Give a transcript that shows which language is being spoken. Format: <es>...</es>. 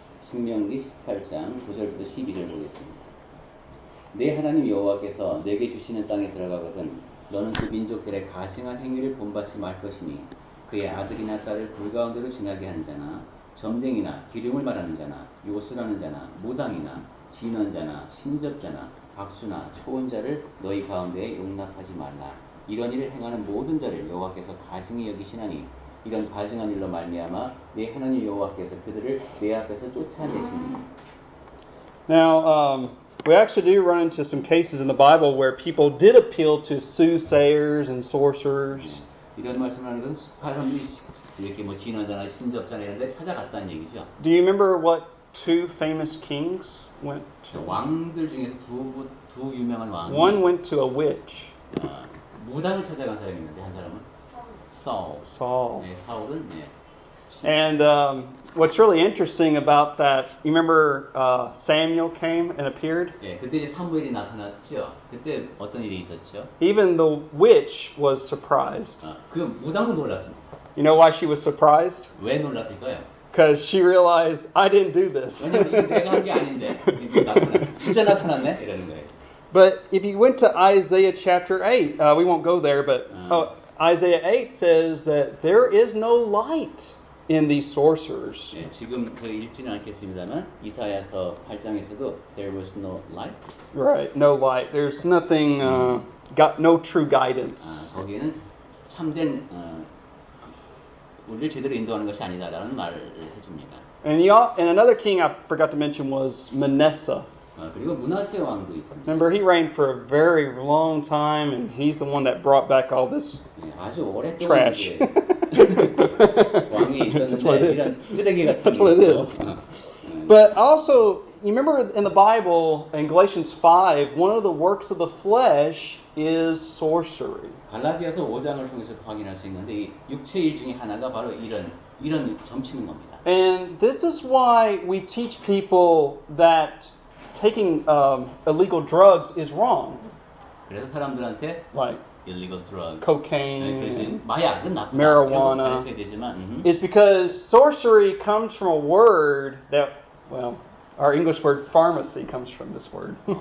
<ko>신명기 18장 9절부터 12절 보겠습니다. 내 하나님 여호와께서 내게 주시는 땅에 들어가거든 너는 그 민족들의 가증한 행위를 본받지 말 것이니 그의 아들이나 딸을 불 가운데로 지나게 하는 자나 점쟁이나 기름을 말하는 자나 요술하는 자나 무당이나 진언자나 신접자나 박수나 초혼자를 너희 가운데에 용납하지 말라. 이런 일을 행하는 모든 자를 여호와께서 가증히 여기시나니 이런 가증한 일로 말미암아 내 하나님 여호와께서 그들을 내 앞에서 쫓아내시니.</ko> <en>Now, we actually do run into some cases in the Bible where people did appeal to soothsayers and sorcerers.</en> <ko>이런 말씀을 하는 것은 사람들이 이렇게 뭐 진언자나 신접자나 이런 데 찾아갔다는 얘기죠.</ko> <en>Do you remember what two famous kings went to?</en> <ko>왕들 중에서 두 유명한 왕이</ko> <en>One went to a witch.</en> <ko>무당을 찾아간 사람이 있는데 한 사람은</ko> <en>Saul.</en> <ko>네, 사울은 네.</ko> <en>And what's really interesting about that, you remember Samuel came and appeared?</en> <ko>예, 그때 이제 사무엘이 나타났죠. 그때 어떤 일이 있었죠?</ko> <en>Even the witch was surprised.</en> <ko>그 무당도 놀랐습니다.</ko> <en>You know why she was surprised?</en> <ko>왜 놀랐을까요?</ko> <en>Because she realized, I didn't do this.</en> <ko>왜냐면 이게 내가 한 게 아닌데 진짜 나타났네 이러는 거예요.</ko> <en>But if you went to Isaiah chapter 8, we won't go there, but Isaiah 8 says that there is no light in these sorcerers.</en> <ko>예, 지금 저 읽지는 않겠습니다만 이사야서 8장에서도</ko> <en>there was no light. Right, no light. There's nothing, got no true guidance.</en> <ko>거기에는 참된 우리를 제대로 인도하는 것이 아니다라는 말을 해줍니다.</ko> <en>And another king I forgot to mention was Manasseh.</en> <ko>그리고 문하세 왕도 있습니다.</ko> <en>Remember, he reigned for a very long time, and he's the one that brought back all this</en> <ko>아주 오랫동안</ko> <en>trash.</en> <ko>왕이 있었는데 이런 쓰레기 같은.</ko> <en>That's what it is. But also, you remember in the Bible, in Galatians 5, one of the works of the flesh is sorcery.</en> <ko>갈라디아서 5장을 통해서도 확인할 수 있는데 이 육체일 중에 하나가 바로 이런 점치는 겁니다.</ko> <en>And this is why we teach people that taking illegal drugs is wrong.</en> <ko>그래서 사람들한테</ko> <en>Like illegal drug, cocaine,</en> <ko>그래서 마약은 나쁘다.</ko> <en>marijuana.</en> <ko>가르쳐야 되지만,</ko> <en>is because sorcery comes from a word that, well, our English word pharmacy comes from this word.</en>